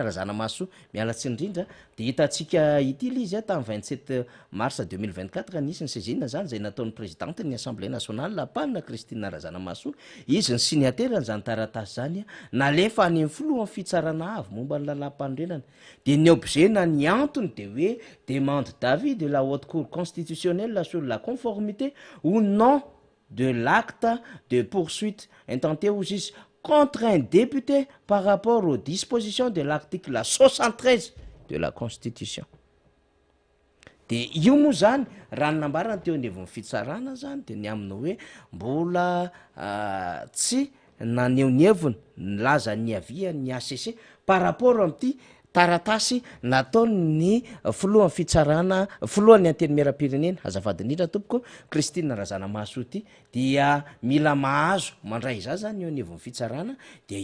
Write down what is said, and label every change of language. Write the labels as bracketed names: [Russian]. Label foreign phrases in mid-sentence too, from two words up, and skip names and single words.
[Malagasy] Razanamahasoa mialatsy indrindra dia hitatsika ity le izy tamin'ny 27 mars 2024 nisy ny saisine zany zay nataon'ny présidente ny [French] assemblée nationale [Malagasy] lapanina Christine Razanamahasoa izy ny signataire zany taratasy zany nalefa any amin'ny filohan'ny fitsarana avy momba ny lalam-panorenana dia ny objet na ny antony dia hoe [French] demande d'avis de la haute cour constitutionnelle sur la conformité ou non de l'acte de poursuite intenté aux juges contre un député par rapport aux dispositions de l'article 73 de la Constitution. [Malagasy] Dia io moa zany raha ny nambarana teo anivon'ny fitsarana zany dia ny aminy hoe mbola tsy naneho-heviny nilaza ny avia ny ACC [French] par rapport [Malagasy] amin'ity taratasy nataony filohan'ny fitsarana filohan'ny antenimieram-pirenena azafady indrindra tompoko Christine Razanamahasoa ity dia mila mahazo mandray za zany eo anivon'ny fitsarana dia